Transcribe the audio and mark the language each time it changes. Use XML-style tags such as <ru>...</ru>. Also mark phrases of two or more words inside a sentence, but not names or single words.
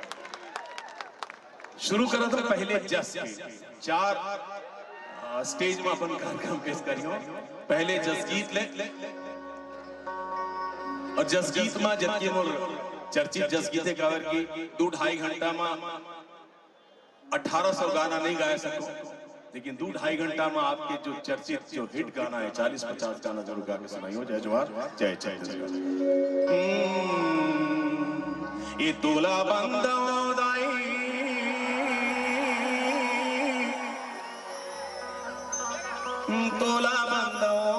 <hne>शुरू करा था पहले जस के 4 स्टेज में अपन कार्यक्रम पेश करियो। पहले जस गीत ले और जस गीत में जबकि मोर चर्चित जस गीते कावर की 2-2.5 घंटा में 1800 गाना नहीं गाया सको, लेकिन 2-2.5 घंटा में आपके जो चर्चित जो हिट गाना है 40-50 गाना जरूर गा के सुनाइयो। जय जोहार, जय छत्तीसगढ़। ये तोला बंदोदाई तोला बंदो</hne>